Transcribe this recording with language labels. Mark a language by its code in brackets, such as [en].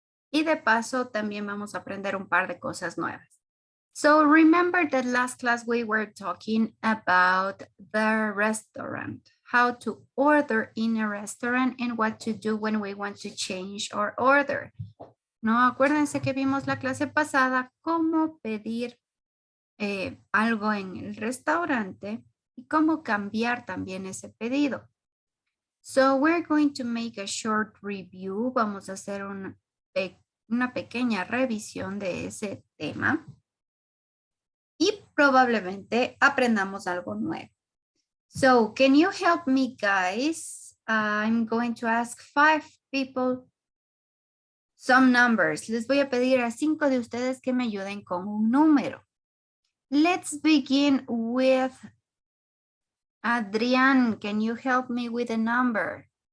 [es] Y de paso también vamos a aprender un par de cosas nuevas. [en] So remember that last class we were talking about the restaurant, how to order in a restaurant and what to do when we want to change our order. [es] No, acuérdense que vimos la clase pasada cómo pedir algo en el restaurante y cómo cambiar también ese pedido. [en] So we're going to make a short review. [es] Vamos a hacer una pequeña revisión de ese tema. Y probablemente aprendamos algo nuevo. [en] So, can you help me, guys? I'm going to ask 5 people some numbers. [es] Les voy a pedir a 5 de ustedes que me ayuden con un número. [en] Let's begin with Adrián. Can you help me with a number?